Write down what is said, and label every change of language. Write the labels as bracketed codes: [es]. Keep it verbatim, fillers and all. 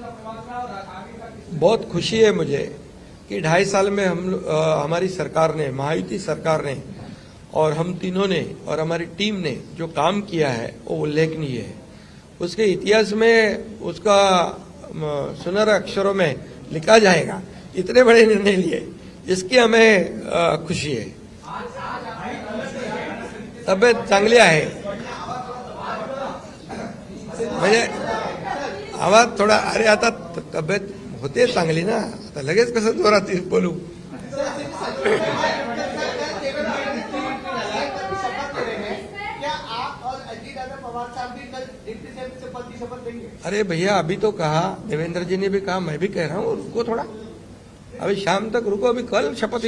[hi] बहुत खुशी है मुझे कि ढाई साल में हम लो- अ, हमारी सरकार ने, महायुति सरकार ने और हम तीनों ने और हमारी टीम ने जो काम किया है वो उल्लेखनीय है. उसके इतिहास में उसका म, सुनहरे अक्षरों में लिखा जाएगा, इतने बड़े निर्णय लिए, इसकी हमें अ, खुशी है. [mr] तब्येत चांगली आहे म्हणजे आवाज थोडा, अरे आता त- तब्येत होते चांगली ना, आता लगेच कसं जोरात येऊन बोलू. [hi] क्या आप और अजीत यादव पवार साहब भी कल डिप्टी सीएम से पद की शपथ लेंगे? अरे भैया अभी तो कहा, देवेंद्र जी ने भी कहा, मैं भी कह रहा हूँ रुको थोड़ा, अभी शाम तक रुको, अभी कल शपथ ली